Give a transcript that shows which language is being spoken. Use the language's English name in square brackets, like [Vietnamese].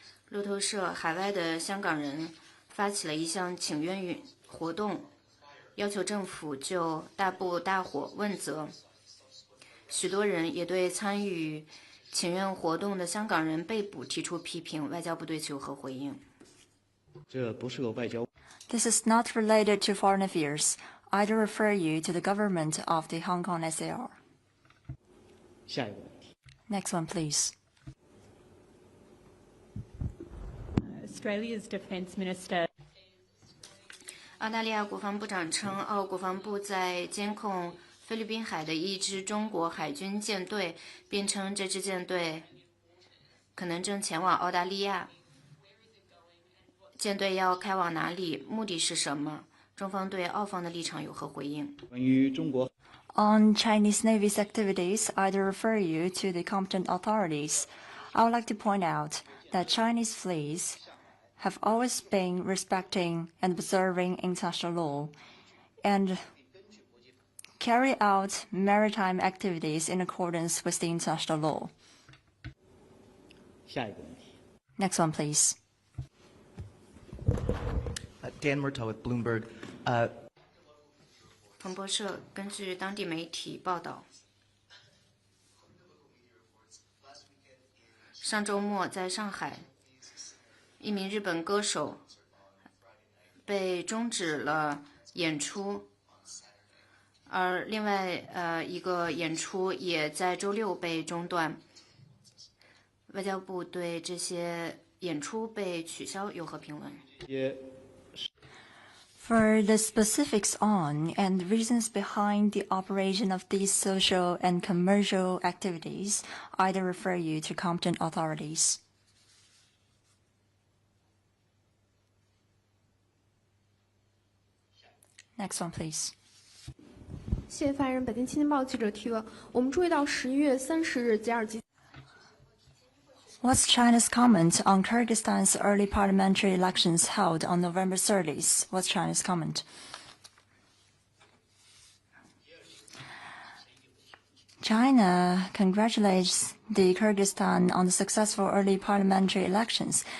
[Chinese] 路透社海外的香港人发起了一项请愿活动，要求政府就大埔大火问责。许多人也对参与请愿活动的香港人被捕提出批评，外交部对此有何回应？这不是个外交。 [English] This is not related to foreign affairs. I'd refer you to the government of the Hong Kong SAR. [Chinese] 下一个问题。 [English] Next one, please. Australia's Defence Minister. [Chinese] 澳大利亚国防部长称，澳国防部在监控菲律宾海的一支中国海军舰队，并称这支舰队可能正前往澳大利亚。舰队要开往哪里？目的是什么？中方对澳方的立场有何回应？关于中国。 [English] On Chinese Navy's activities, I'd refer you to the competent authorities. I would like to point out that Chinese fleets have always been respecting and observing international law and carry out maritime activities in accordance with the international law. [Chinese] 下一个问题， [English] Next one, please. Dan Murtaugh with Bloomberg. [Chinese] 彭博社根据当地媒体报道，上周末在上海，一名日本歌手被终止了演出，而另外一个演出也在周六被中断。外交部对这些演出被取消有何评论？ [English] For the specifics on and reasons behind the operation of these social and commercial activities, I'd refer you to competent authorities. Next one, please. [Chinese] 谢谢发言人。北京青年报记者提问：我们注意到11月30日吉尔吉。 [English] What's China's comment on Kyrgyzstan's early parliamentary elections held on November 30th? What's China's comment? China congratulates the Kyrgyzstan on the successful early parliamentary elections.